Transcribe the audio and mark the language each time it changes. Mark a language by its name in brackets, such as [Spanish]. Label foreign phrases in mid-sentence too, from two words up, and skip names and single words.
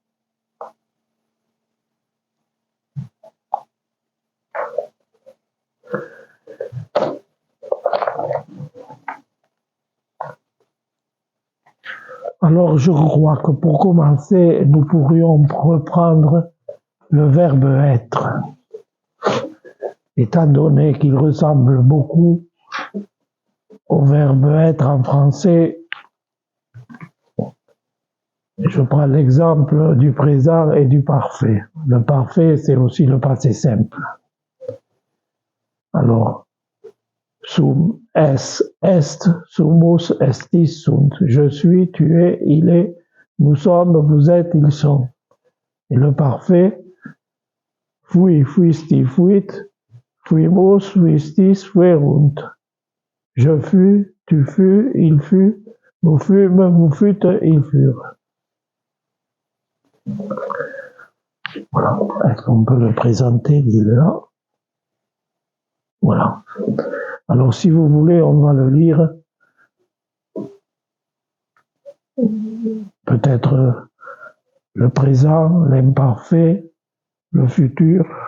[French] Alors je crois que pour commencer, nous pourrions reprendre le verbe être, étant donné qu'il ressemble beaucoup au verbe être en français. Je prends l'exemple du présent et du parfait. Le parfait, c'est aussi le passé simple. Alors, [Latin] sum es est, sumus estis sunt. [French] Je suis, tu es, il est, nous sommes, vous êtes, ils sont. Et le parfait, [Latin] fui, fuisti, fuit, fuimus, fuistis, fuerunt. [French] Je fus, tu fus, il fut, nous fûmes, vous fûtes, ils furent. Voilà. Est-ce qu'on peut le présenter, il est là? Voilà. Alors, si vous voulez, on va le lire. Peut-être le présent, l'imparfait, le futur.